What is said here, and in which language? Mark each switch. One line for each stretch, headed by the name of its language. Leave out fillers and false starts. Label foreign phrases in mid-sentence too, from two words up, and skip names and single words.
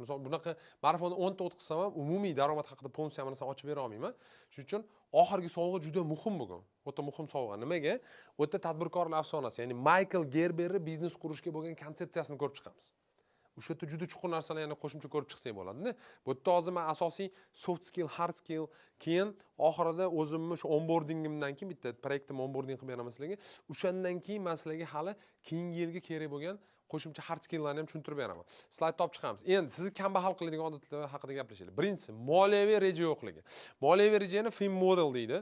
Uzbek: Misol bunaqa marafonni 10 ta o'tkazsam ham umumiy daromad haqida polsiya hamma narsani ochib bera olmayman. Shuning uchun oxirgi sovg'a juda muhim bugun. O'ta muhim sovg'a. Nimaga? O'ta tadbirkorlar afsonasi, ya'ni Michael Gerberning biznes qurishga bo'lgan konsepsiyasini ko'rib chiqamiz. O'sha yerda juda chuqur narsalarni qo'shimcha ko'rib chiqsak bo'ladi-da. Bu yerda hozir men asosiy
English: soft skill, hard skill,
Uzbek: keyin oxirida o'zimni shu onboardingimdan keyin bitta proyektim onboarding qilib beraman sizlarga. O'shandan keyin men sizlarga hali keyingi yilga kerak bo'lgan qo'shimcha
English: hard skilllarni
Uzbek: ham tushuntirib beraman. Slayd topib chiqamiz. Endi sizni kambag'al qiladigan odatlar haqida gaplashaylik. Birinchisi, moliyaviy reja yo'qligi. Moliyaviy rejani FIM model deydi.